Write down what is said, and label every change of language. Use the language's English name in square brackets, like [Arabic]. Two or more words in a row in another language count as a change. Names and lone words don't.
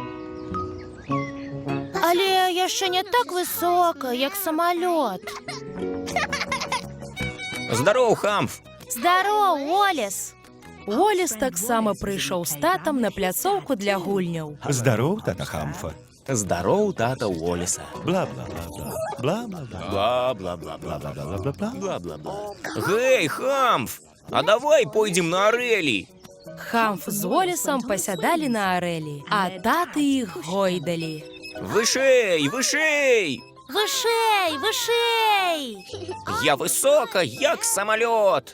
[Belarusian] Але яшчэ не так высока, як самалёт. Здароў, Хамф! Здароў, Уоллес! Уоллес таксама прыйшоў з татам на пляцоўку для гульняў. Здароў, тата Хамфа. Здароў, тата Уоллеса. Бла-бла-бла-бла. Бла-бла-бла-бла-бла-бла-бла-бла. Бла-бла-бла. Гэй, Хамф! А давай пойдзем на арэлі. Хамф з Уоллесам пасядалі на арэлі, а таты іх гойдалі. Вышэй, вышэй! Вышэй! Я высока, як самалёт.